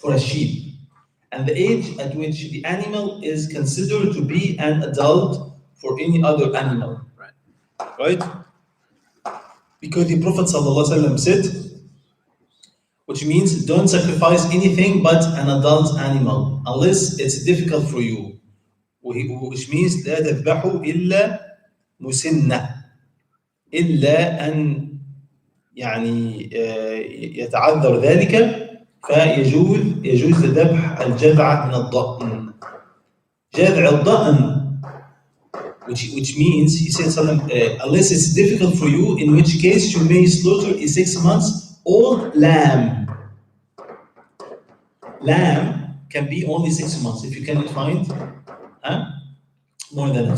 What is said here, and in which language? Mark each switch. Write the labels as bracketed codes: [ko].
[en] For a sheep, and the age at which the animal is considered to be an adult for any other animal. Right? Because the Prophet ﷺ said, which means don't sacrifice anything but an adult animal unless it's difficult for you. Which means [ar] لا تذبحوا إلا مسنة إلا أن يعني يتعذر ذلك فيجوز ذبح الجذع من الضأن. جذع الضأن, [en] which means, he said, unless it's difficult for you, in which case you may slaughter a 6 months old lamb. Lamb can be only 6 months if you cannot find more than that.